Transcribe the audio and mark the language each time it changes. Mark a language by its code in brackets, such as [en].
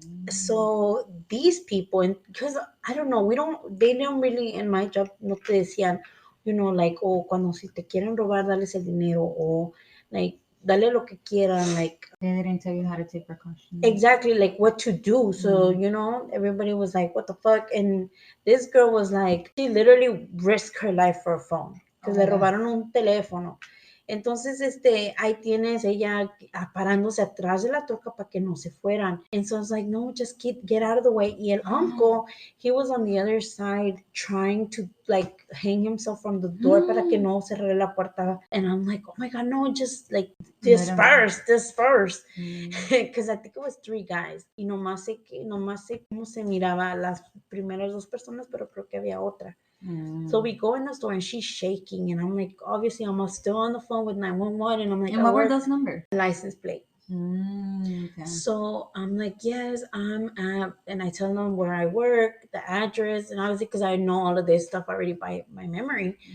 [en] So these people, and because I don't know, they don't really in my job [es] no te decían, [en] like, oh, [es] cuando si te quieren robar, dales el dinero, [en] or like, [es] dale lo que quieran, [en] like, They didn't tell you how to take precautions. exactly, like what to do. So, everybody was like, what the fuck? And this girl was like, she literally risked her life for a phone, because [es] le robaron un teléfono. Entonces, ahí tienes ella parándose atrás de la troca para que no se fueran. [en] And so it's like, no, just get out of the way. [es] Y el [en] uncle, he was on the other side trying to like hang himself from the door [es] para que no cerrara la puerta. [en] And I'm like, oh my God, no, just like disperse. Because I think it was 3 guys. [es] Y nomás sé cómo se miraba las primeras 2 personas, pero creo que había otra. [en] So we go in the store and she's shaking and I'm like, obviously I'm still on the phone with 911 and I'm like, and what were those numbers? License plate. Okay. So I'm like, yes, I'm at, and I tell them where I work, the address, and obviously because I know all of this stuff already by my memory.